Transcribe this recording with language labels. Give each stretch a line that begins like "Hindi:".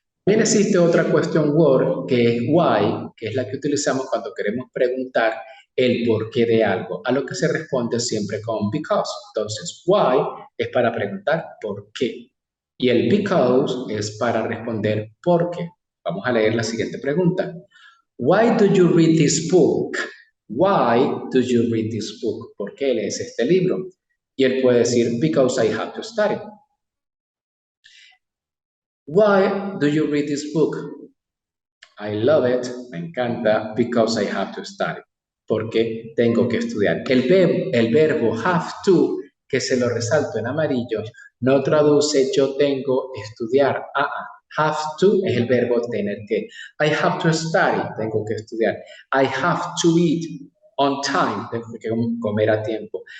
Spanish: También existe otra question word que es why, que es la que utilizamos cuando queremos preguntar el porqué de algo, a lo que se responde siempre con because. Entonces, why es para preguntar por qué. Y el because es para responder por qué. Vamos a leer la siguiente pregunta.
English: Why do you read this book? Why do you read this book?
Spanish: ¿Por qué lees este libro? Y él puede decir,
English: because I have to study. Why do you read this book? I love it,
Spanish: me encanta,
English: because I have to study.
Spanish: Porque tengo que estudiar. El verbo have to, que se lo resalto en amarillo, no traduce yo tengo estudiar. Have to es el verbo tener que.
English: I have to study,
Spanish: tengo que estudiar.
English: I have to eat on time,
Spanish: tengo que comer a tiempo.